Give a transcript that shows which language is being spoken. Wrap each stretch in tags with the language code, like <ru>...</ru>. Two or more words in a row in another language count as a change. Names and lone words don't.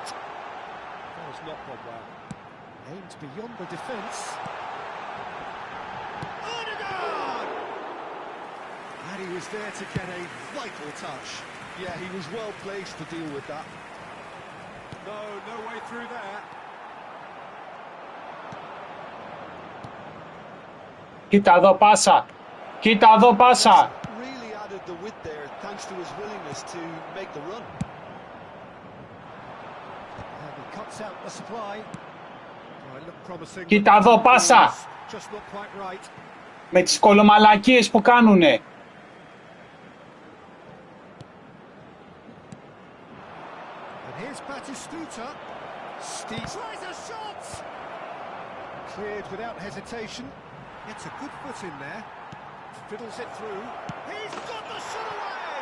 <en>That has not gone well. Aimed beyond the defence. Odegaard! And he was there to get a vital touch. Yeah, he was well placed to deal with that. No way through there.</en> <el>Κοίτα εδώ πάσα. Κοίτα εδώ πάσα.</el> <en>Really added the width there thanks to his willingness to make the run. And he cuts out the supply. Oh, it looked promising.</en> <el>Κοίτα εδώ πάσα.</el> <en>Just not quite right.</en> <el>Με τις κολομαλακίες που κάνουνε.</el> <en>Here's Batistuta. Steve tries a shot. Cleared without hesitation. Gets a good foot in there. Fiddles it through. He's got the shot away.</en>